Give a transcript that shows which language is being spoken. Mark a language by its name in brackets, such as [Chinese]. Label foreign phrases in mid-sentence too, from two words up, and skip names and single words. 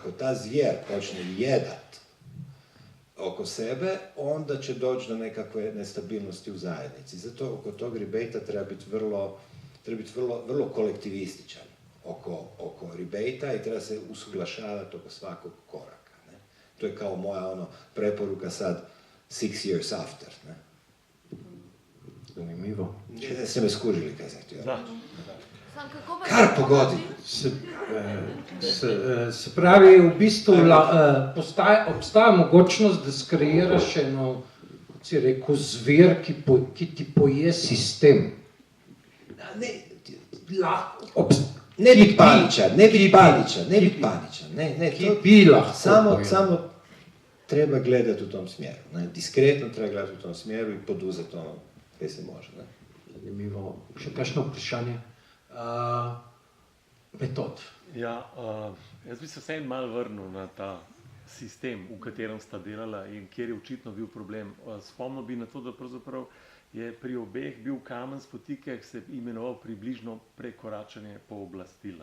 [Croatian] Ako ta zvijer počne jedat oko sebe, onda će doći do nekakve nestabilnosti u zajednici. Zato oko tog rebate treba biti vrlo kolektivističan oko rebate i treba se usuglašavati oko svakog koraka. Ne? To je kao moja preporuka sad [English] 6 years after. [Croatian] Ne? [Slovenian] Zanimivo. [Croatian] Ste me skužili kaj sam htio. [Slovenian] Kar pogodi. Se pravi, v bistvu obstaja mogočnost, da skreiraš eno, kot si rekel, zver, ki ti poje sistem. [Croatian] Ne biti paničan. [Slovenian] Ki bi lahko [Croatian] Samo treba gledati u tom smjeru. Ne? Diskretno treba gledati u tom smjeru i poduzeti ono kaj se može. Ne? [Slovenian] Zanimivo. Še kakšno vprašanje? Metod. Ja, jaz bi se vseeno malo vrnil na ta sistem, v katerem sta delala in kjer je očitno bil problem. Spomnil bi na to, da pravzaprav je pri obeh bil kamen spotike, ki se je imenoval približno prekoračenje pooblastila.